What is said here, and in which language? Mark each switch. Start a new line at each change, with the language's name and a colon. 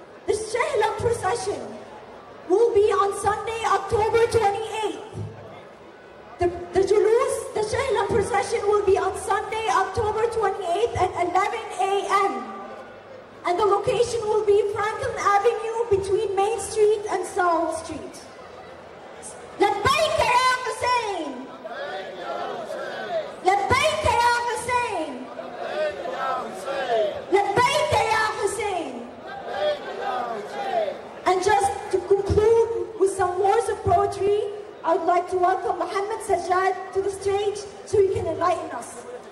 English: The Shehla procession will be on Sunday, October 28th. The Julus, the Shehla procession will be on Sunday, October 28th at 11 a.m. And the location will be Franklin Avenue between Main Street and Sowell Street.
Arabic: لبيك يا حسين لبيك يا حسين لبيك يا حسين.
English: And just to conclude with some words of poetry, I would like to welcome Muhammad Sajjad to the stage so he can enlighten us.